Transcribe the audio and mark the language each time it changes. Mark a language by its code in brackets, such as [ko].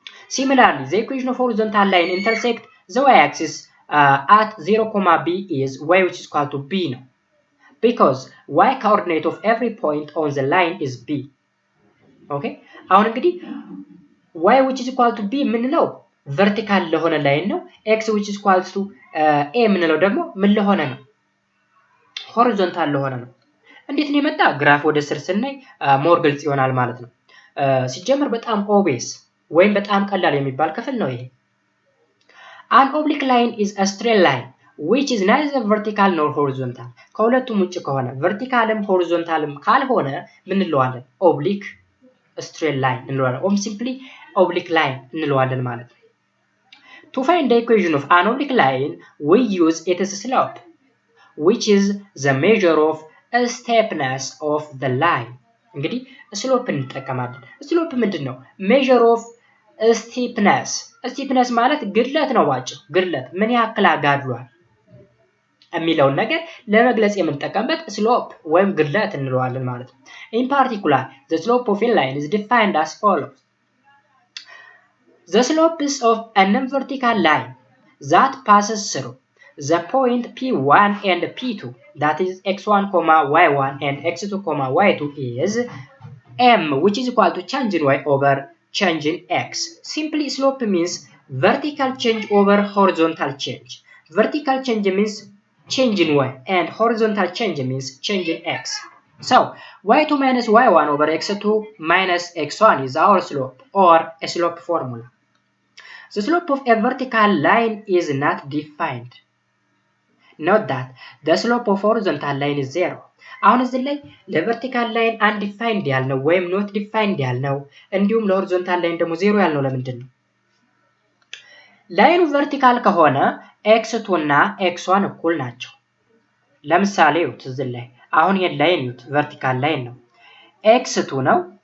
[en] Similarly, the equation of horizontal line intersect the y-axis at 0, b is y which is equal to b now, because y coordinate of every point on the line is b. Okay? [am] አሁን እንግዲህ [en] y which is equal to b [am] ምንለው vertical ለሆነ ላይን ነው። [en] x which is equal to a [am] ምንለው ደግሞ ምን ለሆነ ነው? horizontal ለሆነ ነው። እንዴት ነው የመጣ? ግራፍ ወደ ስር ስናይ ሞር ግልጽ ይሆናል ማለት ነው። ሲጀምር በጣም ኦቤስ ወይም በጣም ቀላል የሚባል ክፍል ነው ይሄ። [en] An oblique line is a straight line which is neither vertical nor horizontal. [am] ከሁለቱም ውጭ ከሆነ verticalም horizontalም ካልሆነ ምን እንለዋለን? oblique straight line እንለዋለን። [en] or simply oblique line [am] እንለዋለን ማለት ነው። [en] To find the equation of an oblique line, we use its slope, which is the measure of steepness of the line. [am] እንግዲህ ስሎፕ እንጠቀማለን። ስሎፕ ምንድነው? [en] measure of steepness. [am] steepness ማለት ግድለት ነው። ባጭሩ ግድለት ምን ያክል አጋድሏል የሚለውን ነገር ለመግለጽ የምንጠቀምበት ስሎፕ ወይም ግድለት እንለዋለን ማለት ነው። [en] In particular, the slope of a line is defined as follows. The slope of a non-vertical line that passes through the point P1 and P2, that is x1, y1 and x2, y2 is m, which is equal to change in y over change in x. Simply slope means vertical change over horizontal change. Vertical change means change in y and horizontal change means change in x. So y2 minus y1 over x2 minus x1 is our slope or a slope formula. The slope of a vertical line is not defined. Note that the slope of horizontal line is 0. [am] አሁን እዚህ ላይ ለቨርቲካል ላይን አንዲፋይንድ ያልነው ወይም ኖት ዲፋይንድ ያልነው እንዲሁም ለሆሪዞንታል ላይን ደግሞ 0 ያልነው ለምንድን ነው? ላይኑ ቨርቲካል ከሆነ x2 እና x1 እኩል ናቸው። ለምሳሌ እዚህ ላይ አሁን ይሄን ላይን ቨርቲካል ላይን ነው። x2 ነው